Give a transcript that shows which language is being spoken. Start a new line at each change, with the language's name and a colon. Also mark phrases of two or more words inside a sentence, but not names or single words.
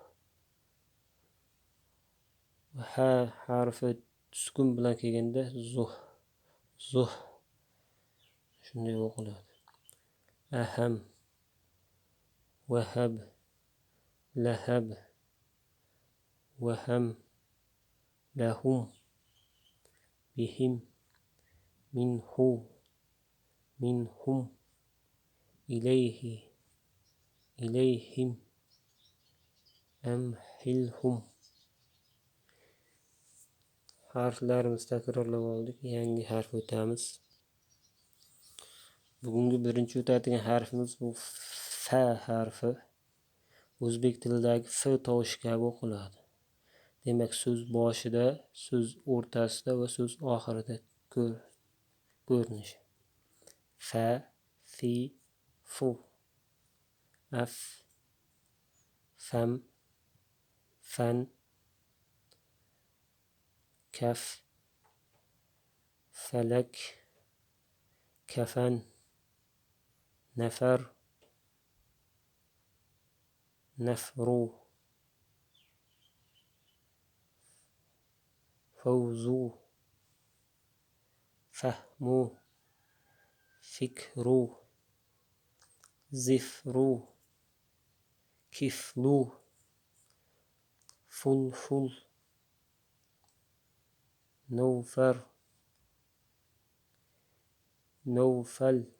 Uzbek: Ha harfi sukun bilan kelganda zuh, zuh shunday o'qiladi.
Arabic: أهم، وهب، لهب، وهم, لهم، بهم، منه، منهم، إليه، إليهم, أمهلهم.
Uzbek: Harflarimizni takrorlab oldik. Yangi harf o'tamiz. Bugungi birinchi o'tadigan harfimiz bu fa harfi. O'zbek tilidagi f tovushi kabi o'qiladi. Demak, so'z boshida, so'z o'rtasida va so'z oxirida ko'rinishi.
Arabic: فَ، فِ، فُ، أف، فم, فن, كف، فلك، كفن، نفر، نفر, فوز, فهم، فكر, ظفر، كفل، فلفل, نوفر، نوفل,